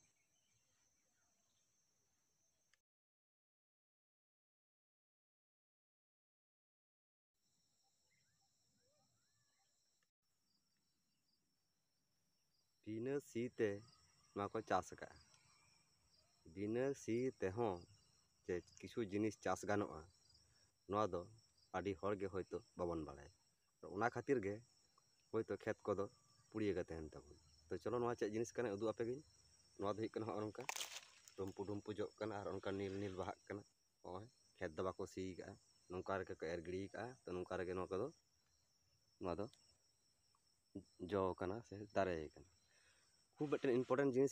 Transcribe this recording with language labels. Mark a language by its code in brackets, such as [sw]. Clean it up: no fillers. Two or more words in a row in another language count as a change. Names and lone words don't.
[sat] बिना सीते को चास बिना सी तेहों जे किछु जिनिस चास गानोआ दो आड़ी हर गे हयतो बाबन बाड़ाय तो ओना खातिर गे हयतो खेत को पुड़िए गे तहन ताबन। ᱛᱚ ᱪᱚᱞᱚ ᱱᱚᱣᱟ ᱪᱮᱫ ᱡᱤᱱᱤᱥ ᱠᱟᱱᱟ ᱩᱫᱩᱜ ᱟᱯᱮ ᱜᱤᱧ᱾ ᱱᱚᱣᱟ ᱫᱚ ᱦᱩᱭᱩᱜ ᱠᱟᱱᱟ ᱦᱚᱸᱜᱼᱚ ᱱᱚᱝᱠᱟ ᱰᱩᱢᱯᱩ ᱰᱩᱢᱯᱩ ᱡᱚᱜ ᱠᱟᱱᱟ ᱟᱨ ᱚᱱᱠᱟ ᱱᱤᱞ ᱱᱤᱞ ᱵᱟᱦᱟᱜ ᱠᱟᱱᱟ᱾ ᱦᱚᱸᱜᱼᱚᱭ ᱠᱷᱮᱛ ᱫᱚ ᱵᱟᱠᱚ ᱥᱤ ᱠᱟᱜᱼᱟ, ᱱᱚᱝᱠᱟ ᱨᱮᱜᱮ ᱠᱚ ᱮᱨ ᱜᱤᱲᱤ ᱠᱟᱜᱼᱟ᱾ ᱛᱚ ᱱᱚᱝᱠᱟ ᱨᱮᱜᱮ ᱱᱚᱣᱟ ᱠᱚᱫᱚ ᱡᱚ ᱠᱟᱱᱟ ᱥᱮ ᱫᱟᱨᱮ ᱠᱟᱱᱟ᱾ ᱠᱷᱩᱵ ᱢᱤᱫᱴᱮᱱ ᱤᱢᱯᱚᱴᱮᱱᱴ ᱡᱤᱱᱤᱥ